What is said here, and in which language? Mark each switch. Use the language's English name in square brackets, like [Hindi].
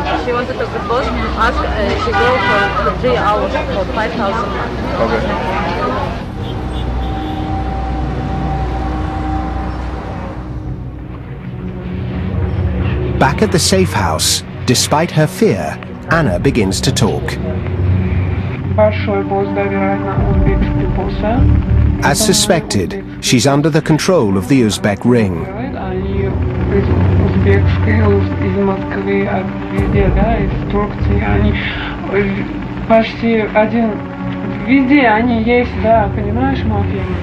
[English] She wanted to the boss ask she go for 3 hours for 5,000. Okay. Back at the safe house, despite her fear, Anna begins to talk. [Russian] Большой босс доверяет на узбекский босса. [English] As suspected, she's under the control of the Uzbek ring. [Russian] Они из узбекской, из Москвы, везде, да, из Турции, они почти один, везде они есть, да, понимаешь, мафия?